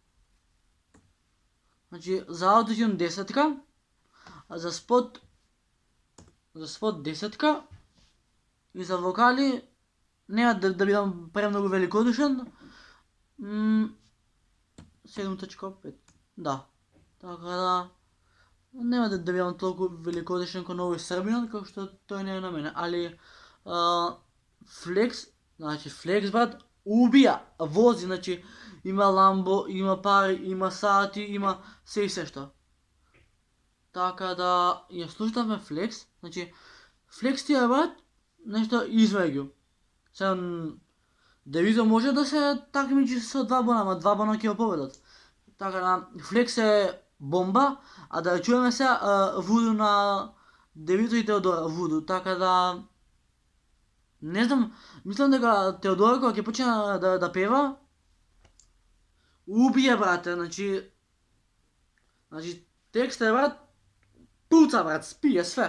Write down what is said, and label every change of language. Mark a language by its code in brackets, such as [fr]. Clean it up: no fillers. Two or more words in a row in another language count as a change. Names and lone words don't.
[mk] Значи, за Autotune 10-ка, а за спот 10-ка и за вокали нема да бидам премногу великодушен. 7.5. Да. Така да [sr] nema da imam toliko velikodušan kao Novi Srbijan, kao što to ne je na mene, ali Flex, znači Flex brat, ubija, vozi, znači ima Lambo, ima pari, ima sati, ima sve i sve što. [mk] Така да ја слушнавме Flex, значи Flex ти е брат нешто измеѓу. Сега Девито може да се такмичи со два бона, ама два бона ќе го победат. Така да Flex е бомба, а да ја чуеме се Вуду на Девито и Теодора Вуду, така да не знам, мислам дека Теодора кога ќе почне да пева убие брате, значи текстот е брат пуца брат, спие све.